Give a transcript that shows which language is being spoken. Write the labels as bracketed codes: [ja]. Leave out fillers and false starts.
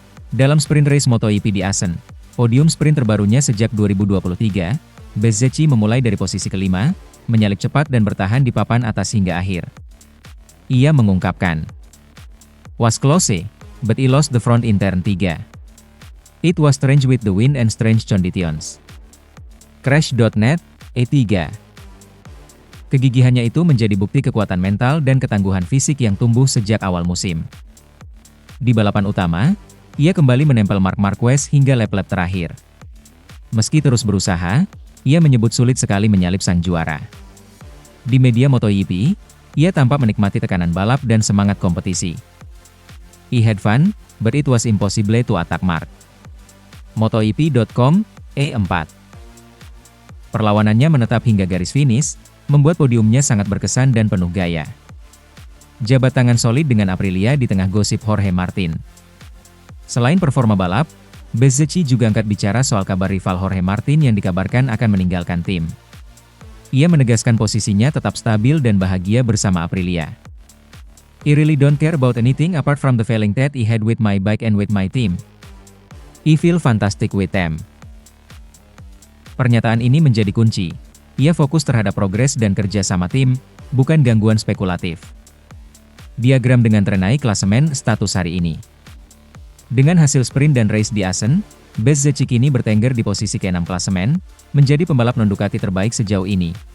[id] Dalam sprint race MotoGP di Asen, podium sprint terbarunya sejak 2023, Bezzecchi memulai dari posisi kelima, menyalip cepat dan bertahan di papan atas hingga akhir. Ia mengungkapkan, [en] "Was close, but he lost the front in turn 3. It was strange with the wind and strange conditions. Crash.net, E3. [id] Kegigihannya itu menjadi bukti kekuatan mental dan ketangguhan fisik yang tumbuh sejak awal musim. Di balapan utama, ia kembali menempel Marc Marquez hingga lap-lap terakhir. Meski terus berusaha, ia menyebut sulit sekali menyalip sang juara. Di media MotoGP, ia tampak menikmati tekanan balap dan semangat kompetisi. [en] "I had fun, but it was impossible to attack Marc." MotoGP.com, E4. [id] Perlawanannya menetap hingga garis finish, membuat podiumnya sangat berkesan dan penuh gaya. Jabat tangan solid dengan Aprilia di tengah gosip Jorge Martin. Selain performa balap, Bezzecchi juga angkat bicara soal kabar rival Jorge Martin yang dikabarkan akan meninggalkan tim. Ia menegaskan posisinya tetap stabil dan bahagia bersama Aprilia. [en] "I really don't care about anything apart from the feeling that I had with my bike and with my team. I feel fantastic with them." [id] Pernyataan ini menjadi kunci. Ia fokus terhadap progres dan kerja sama tim, bukan gangguan spekulatif. Diagram dengan terenai klasemen status hari ini. Dengan hasil sprint dan race di Assen, Bezzecchi kini bertengger di posisi ke-6 klasemen, menjadi pembalap non-Ducati terbaik sejauh ini.